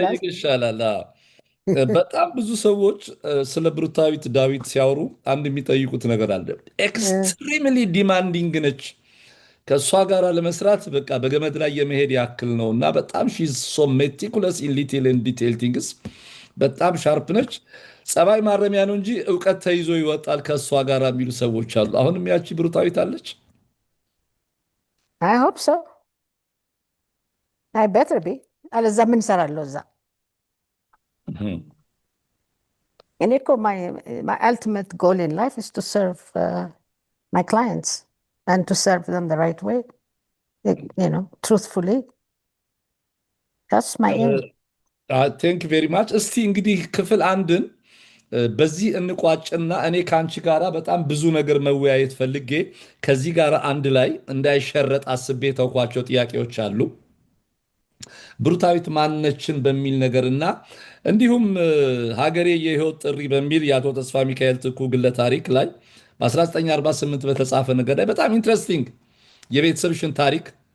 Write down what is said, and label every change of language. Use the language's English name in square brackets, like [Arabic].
[Amharic] ይሻላል። በጣም ብዙ ሰዎች ስለ ብሩክታዊት ዳዊት ሲያወሩ አንድ የሚጠይቁት ነገር አለ። ኤክስትሪምሊ ዲማንዲንግ ነች። ከእሷ ጋር ለመስራት በቃ በገመድ ላይ የመሄድ ያክል ነው እና በጣም [English] ሺዝ ሶ ሜቲኩለስ ኢን ሊትል ኤንድ ዲቴል ቲንግስ። [Amharic] በጣም ሻርፕ ነች። ጸባይ ማረሚያ ነው እንጂ እውቀት ተይዞ ይወጣል ከእሷ ጋር የሚሉ ሰዎች አሉ። አሁንም ያቺ ብሩክታዊት አለች? [English] አይ ሆፕ ሶ። አይ ቤተር ቢ። [Amharic] አለዛ ምን እሰራለሁ እዛ? እኔ እኮ [English] my ultimate goal in life is to serve my clients and to serve them the right way, truthfully. That's my aim. ቴንክ ቬሪ ማች። [Amharic] እስቲ እንግዲህ ክፍል አንድን በዚህ እንቋጭና እኔ ከአንቺ ጋራ በጣም ብዙ ነገር መወያየት ፈልጌ ከዚህ ጋር አንድ ላይ እንዳይሸረጥ አስቤ ተውኳቸው ጥያቄዎች አሉ። ብሩክታዊት ማነችን በሚል ነገርና እንዲሁም ሀገሬ የህይወት ጥሪ በሚል የአቶ ተስፋ ሚካኤል ትኩ ግለ ታሪክ ላይ በ1948 በተጻፈ ነገር ላይ በጣም ኢንትረስቲንግ የቤተሰብሽን ታሪክ